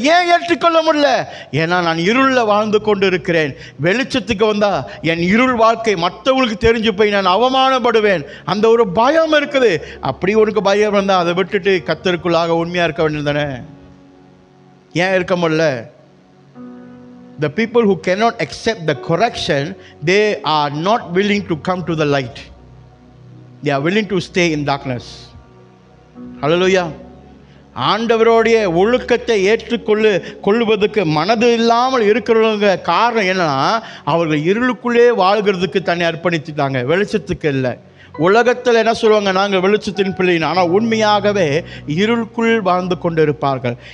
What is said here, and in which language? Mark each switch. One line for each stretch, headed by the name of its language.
Tamil: ஏன் ஏற்றுக்கொள்ள முடியல? ஏன்னா நான் இருளில் வாழ்ந்து கொண்டு இருக்கிறேன். வெளிச்சத்துக்கு வந்தால் என் இருள் வாழ்க்கை மற்றவங்களுக்கு தெரிஞ்சு போய் நான் அவமானப்படுவேன். அந்த ஒரு பயம் இருக்குது. அப்படி உனக்கு பயம் வந்தால் அதை விட்டுட்டு கர்த்தருக்குள்ளாக உண்மையாக இருக்க வேண்டியது தானே. ஏன் இருக்க முடியல?
English: The people who cannot accept the correction, they are not willing to come to the light. They are willing to stay in darkness. Hallelujah.
Tamil: ஆண்டவருடைய ஒழுக்கத்தை ஏற்றுக்கொள்வதற்கு மனது இல்லாமல் இருக்கிறவங்க காரணம் என்னன்னா, அவர்கள் இருளுக்குள்ளே வாழ்கிறதுக்கு தன்னை அர்ப்பணித்துட்டாங்க, வெளிச்சத்துக்கு இல்லை. உலகத்தில் என்ன சொல்லுவாங்க, நாங்கள் வெளிச்சத்தின் பிள்ளைன்னு. ஆனால் உண்மையாகவே இருளுக்குள் வாழ்ந்து கொண்டு இருப்பார்கள்.